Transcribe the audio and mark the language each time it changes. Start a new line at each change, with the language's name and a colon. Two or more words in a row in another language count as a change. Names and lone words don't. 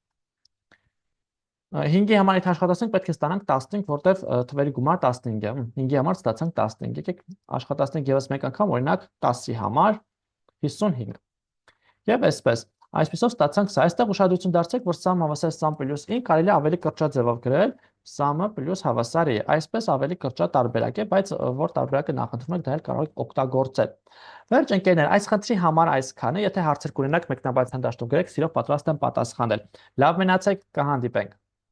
Armenian: 5-ի համար եթե աշխատացնենք պետք է ստանանք 15, որտեվ թվերի գումարը 15 է։ 5-ի համար ստացանք 15։ Եկեք աշխատացնենք եւս մեկ անգամ, օրինակ 10-ի համար 55։ Եվ այսպեսով ստացանք սա։ Այստեղ ուշադրություն դարձրեք, որ sum հավասար
English: sum plus in
Armenian: կարելի է ավելի կրճատ ձևով գրել, sum-ը plus հավասար է։ Այսպես ավելի կրճատ տարբերակ է, բայց որ տարբերակը նախընտրում եք, դա էլ կարող եք օգտագործել։ Վերջ ընկերներ, այս խնդրի համար այսքանը, եթե հարցեր կունենաք, մեկնաբանության դաշտում գրեք, սիրով պատրաստ եմ պատասխանել։ Լավ մնացեք, կհանդիպենք։